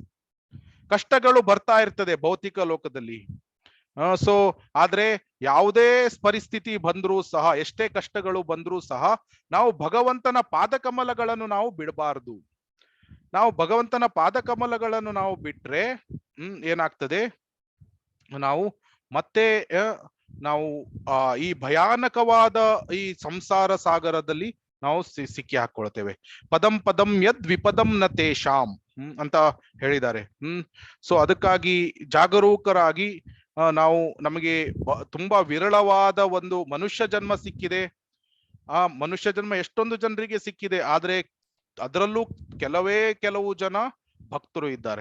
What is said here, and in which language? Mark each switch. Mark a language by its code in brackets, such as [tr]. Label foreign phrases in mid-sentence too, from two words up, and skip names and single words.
[kn] ಕಷ್ಟಗಳು ಬರ್ತಾ ಇರ್ತದೆ ಭೌತಿಕ ಲೋಕದಲ್ಲಿ. ಸೊ ಆದ್ರೆ ಯಾವುದೇ ಪರಿಸ್ಥಿತಿ ಬಂದ್ರೂ ಸಹ, ಎಷ್ಟೇ ಕಷ್ಟಗಳು ಬಂದ್ರೂ ಸಹ ನಾವು ಭಗವಂತನ ಪಾದಕಮಲಗಳನ್ನು ನಾವು ಬಿಡಬಾರ್ದು. ನಾವು ಭಗವಂತನ ಪಾದಕಮಲಗಳನ್ನು ನಾವು ಬಿಟ್ರೆ ಏನಾಗ್ತದೆ, ನಾವು ಮತ್ತೆ ನಾವು ಈ ಭಯಾನಕವಾದ ಈ ಸಂಸಾರ ಸಾಗರದಲ್ಲಿ ನಾವು ಸಿಕ್ಕಿ ಹಾಕೊಳ್ತೇವೆ. [sa] ಪದಂ ಪದಂ ಯದ್ ವಿಪದಂ ನ ತೇಷಾಂ [kn] ಅಂತ ಹೇಳಿದ್ದಾರೆ. ಸೊ ಅದಕ್ಕಾಗಿ ಜಾಗರೂಕರಾಗಿ ನಮಗೆ ತುಂಬಾ ವಿರಳವಾದ ಒಂದು ಮನುಷ್ಯ ಜನ್ಮ ಸಿಕ್ಕಿದೆ. ಆ ಮನುಷ್ಯ ಜನ್ಮ ಎಷ್ಟೊಂದು ಜನರಿಗೆ ಸಿಕ್ಕಿದೆ, ಆದ್ರೆ ಅದರಲ್ಲೂ ಕೆಲವು ಜನ ಭಕ್ತರು ಇದ್ದಾರೆ.